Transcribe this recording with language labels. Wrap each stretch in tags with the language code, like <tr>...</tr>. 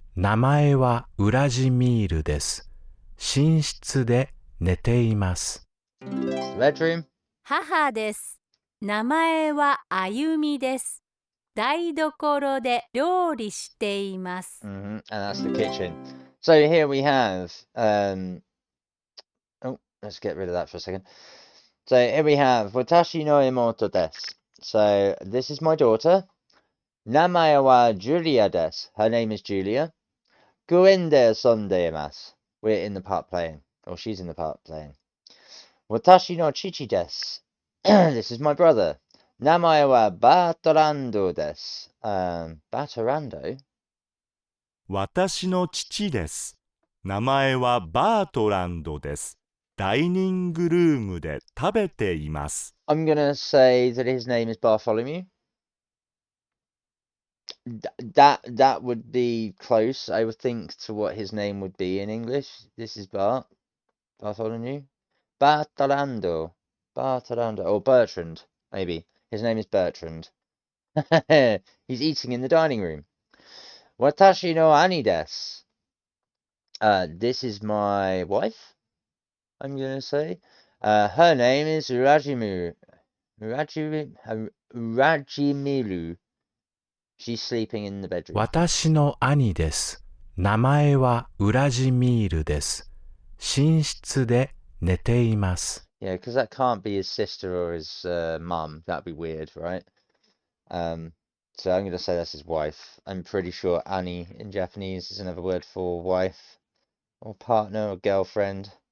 <ja>名前はウラジミールです。寝室で寝ています。</ja> <en>The bedroom.</en> <ja>母です。名前はあゆみです。台所で料理しています。</ja> <en>And that's the kitchen. So here we have. Oh, let's get rid of that for a second. So here we have</en> <ja>Watashi no imoto desu.</ja> <en>So this is my daughter.</en> <ja>Namae wa Julia desu.</ja> <en>Her name is Julia.</en> <ja>Guen de sondeimasu.</ja> <en>We're in the part playing. Or she's in the part playing.</en> <ja>Watashi no chichi desu.</ja> <en>This is my brother.</en> <ja>Namae wa Batorando desu. Batorando? 私の父です。名前はバートランドです。ダイニングルームで食べています。</ja> <en>I'm gonna say that his name is Bartholomew. That would be close, I would think, to what his name would be in English. This is Bartholomew. Bartolando, or Bertrand, maybe. His name is Bertrand. He's eating in the dining room.</en> <ja>Watashi no ani desu.</ja> <en>This is my wife, I'm gonna say. Her name is Rajimiru. She's sleeping in the bedroom.</en> <ja>私の兄です。名前はウラジミールです。寝室で寝ています。</ja> <en>Yeah, because that can't be his sister or his mum. That'd be weird, right? So I'm going to say that's his wife. I'm pretty sure Annie in Japanese is another word for wife or partner or girlfriend.</en>